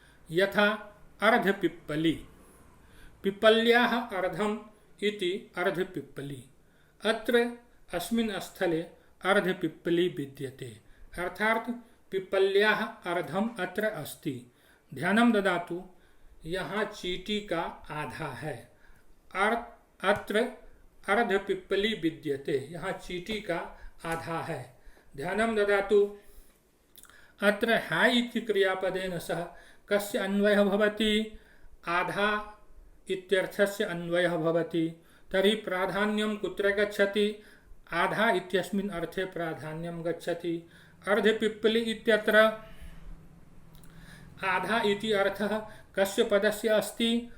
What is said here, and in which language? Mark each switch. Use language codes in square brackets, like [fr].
[sa] यथा अर्धपिप्पली, पिप्पल्याः अर्धम इति अर्धपिप्पली। अत्र अस्मिन् स्थले अर्धपिप्पली विद्यते, अर्थात पिप्पल्याः अर्धम अत्र अस्ति। ध्यानं ददातु। [hi] यहाँ चीटी का आधा है, [sa] अत्र अर्धपिप्पली विद्यते, [hi] यहाँ चीटी का आधा है। [sa] ध्यानं ददातु। अत्र हा इति क्रियापदेन सह कस्य अन्वयः भवति? आधा इत्यर्थस्य अन्वयः भवति। तर्हि प्राधान्यं कुत्र गच्छति? आधा इत्यस्मिन् अर्थे प्राधान्यं गच्छति। अर्धपिप्पली इत्यत्र आधा इति अर्थः कस्य पदस्य अस्ति?